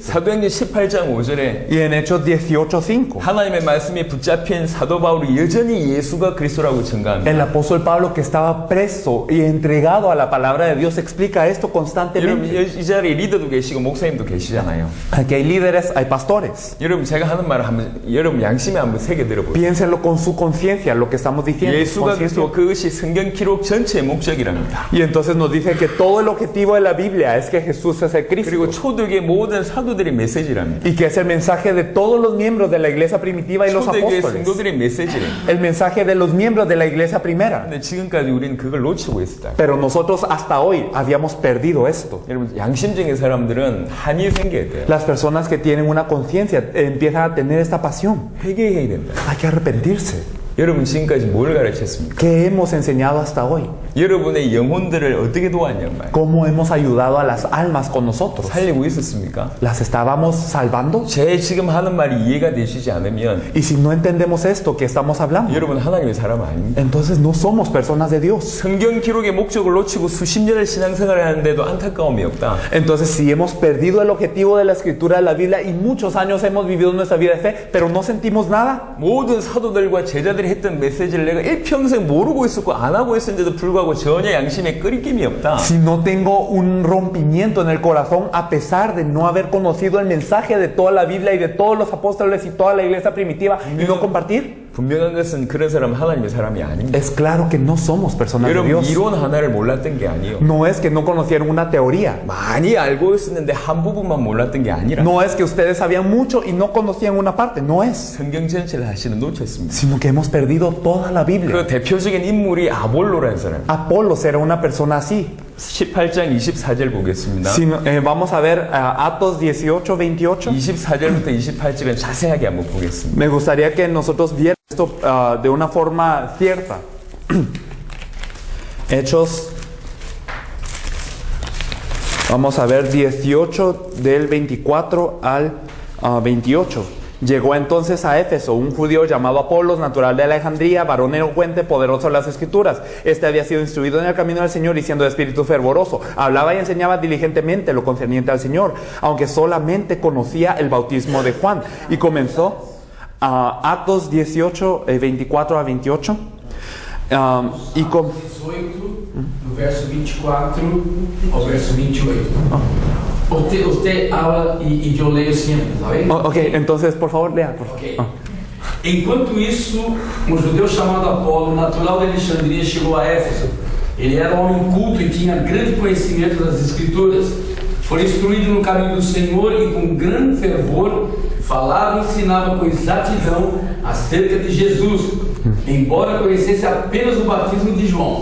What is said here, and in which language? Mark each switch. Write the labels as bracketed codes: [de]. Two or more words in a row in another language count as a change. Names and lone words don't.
[ko] 사도행전 18장 5절에 [es] Y en Hechos 18:5, [ko] 하나님의 말씀에 붙잡힌 사도 바울이 여전히 예수가 그리스도라고 증거합니다. [es] el apóstol Pablo que estaba preso y entregado a la palabra de Dios explica esto [ko] 여러분 [es] constantemente. [ko] 이 자리에 리더도 계시고 목사님도 계시잖아요. [es] Aquí hay líderes, hay pastores. [ko] 여러분 제가 하는 말을 한번 여러분 양심에 한번 새겨 들어보세요. [es] Piénsenlo con su conciencia, lo que estamos diciendo. [ko] 예수가 [es] conciencia. [ko] 그리스도 그것이 성경 기록 전체의 목적이랍니다. [es] Y entonces nos dice que todo el objetivo de la Biblia es que Jesús es el Cristo. [ko] 그리고 초대교회 모든 사도들의 메시지랍니다. [es] Y que es el mensaje de todos los miembros de la iglesia primitiva y los [ko] 초대교회 [es] apóstoles. [ko] 성도들의 메시지래. [es] El mensaje de los miembros de la iglesia primera. [ko] 근데 지금까지 우리는 그걸 놓치고 있었다. [es] Pero nosotros hasta hoy habíamos perdido esto. [ko] 여러분 양심적인 사람들은 한이 생겨야 돼요. [es] Las personas que tienen una conciencia empiezan a tener esta pasión. [ko] 회개해야 된다. [es] Hay que arrepentirse. [ko] 여러분 지금까지 뭘 가르쳤습니까? [es] ¿Qué hemos enseñado hasta hoy? [ko] 여러분의 영혼들을 어떻게 도왔냔 말이에요. [es] ¿Cómo hemos ayudado a las almas con nosotros? [ko] 살리고 있었습니까? [es] ¿Las estábamos salvando? [ko] 제 지금 하는 말이 이해가 되시지 않으면 [es] Y si no entendemos esto que estamos hablando, [ko] 여러분 하나님의 사람 아닙니다. [es] entonces no somos personas de Dios. [ko] 성경 기록의 목적을 놓치고 수십 년을 신앙생활을 하는데도 안타까움이 없다. [es] Entonces si hemos perdido el objetivo de la escritura de la Biblia y muchos años hemos vivido nuestra vida de fe, pero no sentimos nada. [ko] 모든 사도들과 제자들이 했던 메시지를 내가 일평생 모르고 있었고 안 하고 있었는데도 불구하고 전혀 양심에 끄리낌이 없다. [es] Si no tengo un rompimiento en el corazón a pesar de no haber conocido el mensaje de toda la Biblia y de todos los apóstoles y toda la iglesia primitiva y no compartir, [ko] 분명한 것은 그런 사람은 하나님의 사람이 아닙니다. [es] Es claro que no somos personas de [ko] 여러분 [es] Dios. [ko] 이론 하나를 몰랐던 게 아니에요. [es] No es que no conocieron una teoría. [ko] 많이 알고 있었는데 한 부분만 몰랐던 게 아니라 [es] No es que ustedes sabían mucho y no conocían una parte. No es. [ko] 성경 전체를 사실은 놓쳤습니다. [es] Sino que hemos perdido toda la Biblia. [ko] 그 대표적인 인물이 아볼로라는 사람. [es] Apolos era una persona así. [ko] 18장 24절 보겠습니다. [es] Vamos a ver Atos 18, 28. [ko] 24절부터 28절은 자세하게 한번 보겠습니다. [es] Me gustaría que nosotros viéramos esto de una forma cierta. Hechos, vamos a ver 18 del 24 al 28. Llegó entonces a Éfeso un judío llamado Apolos, natural de Alejandría, varón elocuente, poderoso en las Escrituras. Este había sido instruido en el camino del Señor y siendo de espíritu fervoroso, hablaba y enseñaba diligentemente lo concerniente al Señor, aunque solamente conocía el bautismo de Juan. Y comenzó Atos 18, 24 a 28. Y con... 18, [pt] do verso 24 ao verso 28. [es] Usted habla y yo leo siempre, ¿está bien? Ok, entonces por favor lea. Ok. [pt] Enquanto isso, um judeu chamado Apolo, natural de Alexandria, chegou a Éfeso. Ele era um homem culto e tinha grande conhecimento das Escrituras. Foi instruído no caminho do Senhor e com grande fervor falava e ensinava com exatidão acerca de Jesus, embora conhecesse apenas o batismo de João.